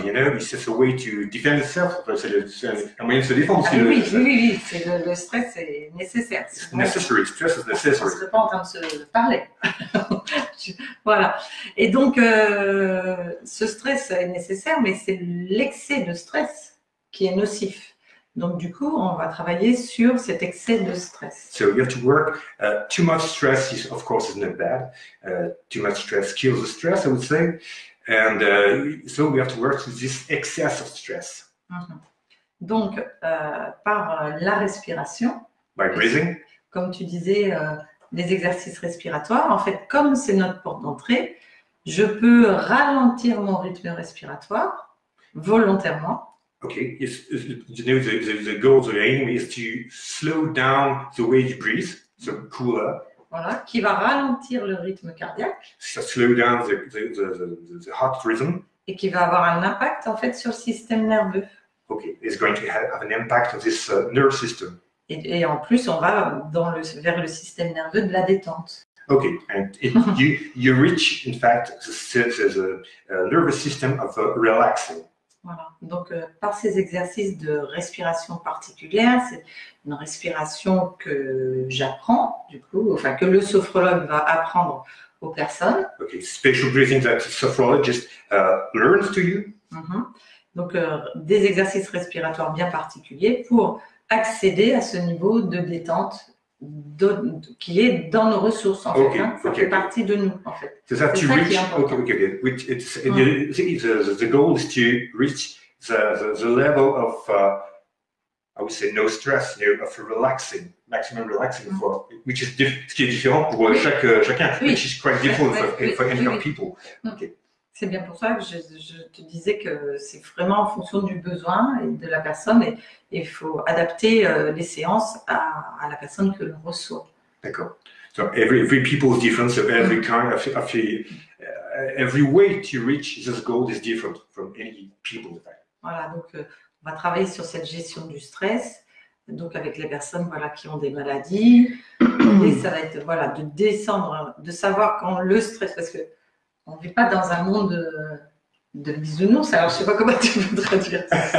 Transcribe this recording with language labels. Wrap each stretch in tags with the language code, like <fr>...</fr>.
<en>It's just a way to defend itself.</en> <fr>C'est un moyen de se défendre. Oui, le stress est nécessaire.</fr> <en>It's necessary. Stress is necessary.</en> <fr>On ne serait pas en train de se parler. Voilà. Et donc, ce stress est nécessaire, mais c'est l'excès de stress qui est nocif. Donc, du coup, on va travailler sur cet excès de stress.</fr> <en>So you have to work. Too much stress, of course, is not bad. Too much stress kills the stress, I would say. And so we have to work with this excess of stress.</en> <fr>Donc, par la respiration,</fr> <en>by breathing.</en> <fr>Comme tu disais, les exercices respiratoires, en fait, comme c'est notre porte d'entrée, je peux ralentir mon rythme respiratoire volontairement.</fr> <en>Okay, the goal, the aim is to slow down the way you breathe, so cooler.</en> <fr>Voilà, qui va ralentir le rythme cardiaque.</fr> <en>So slow down the heart rhythm.</en> <fr>Et qui va avoir un impact en fait sur le système nerveux.</fr> <en>Okay, it's going to have an impact on this nerve system.</en> <fr>Et en plus, on va vers le système nerveux de la détente.</fr> <en>Okay, and you reach, in fact, the nervous system of relaxing.</en> <fr>Voilà. Donc, par ces exercices de respiration particulière, c'est une respiration que j'apprends, du coup, enfin que le sophrologue va apprendre aux personnes.</fr> <en>Okay, special breathing that the sophrologist learns to you.</en> <fr>Donc, des exercices respiratoires bien particuliers pour accéder à ce niveau de détente qui est dans nos ressources, en fait. Hein. Ça fait partie de nous, en fait.</fr> <en>So that</en> <fr>c'est</fr> <en>to</en> <fr>ça</fr> <en>reach,</en> <fr>qui est important.</fr> <en>The goal is to reach the level of, I would say, no stress, of relaxing, maximum relaxing, which is</en> <fr>ce qui est différent pour chacun,</fr> <en>which is quite different for any people. Okay.</en> <fr>C'est bien pour ça que je te disais que c'est vraiment en fonction du besoin et de la personne et il faut adapter les séances à la personne que l'on reçoit. D'accord.</fr> <en>So every people is different, so every kind of every way to reach this goal is different from any people.</en> <fr>Voilà, donc on va travailler sur cette gestion du stress, donc avec les personnes voilà, qui ont des maladies. Et ça va être voilà, de descendre, de savoir quand le stress, parce que on ne vit pas dans un monde de bisounours, alors je ne sais pas comment tu veux traduire ça.</fr>